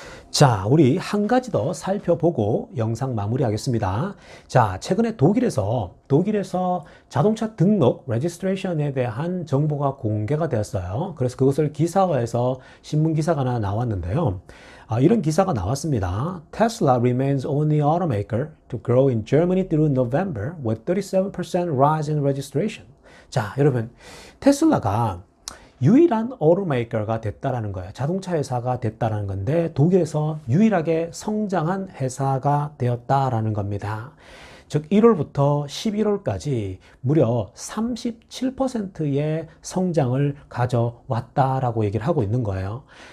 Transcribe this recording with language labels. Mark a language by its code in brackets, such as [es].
[ko] 자, 우리 한 가지 더 살펴보고 영상 마무리하겠습니다. 자, 최근에 독일에서 자동차 등록, 레지스트레이션에 대한 정보가 공개가 되었어요. 그래서 그것을 기사화해서 신문 기사가 하나 나왔는데요. 이런 기사가 나왔습니다. [en] Tesla remains only automaker to grow in Germany through November with 37% rise in registration. [ko] 자, 여러분, 테슬라가 유일한 오토메이커가 됐다라는 거예요. 자동차 회사가 됐다라는 건데 독일에서 유일하게 성장한 회사가 되었다라는 겁니다. 즉 1월부터 11월까지 무려 37%의 성장을 가져왔다라고 얘기를 하고 있는 거예요.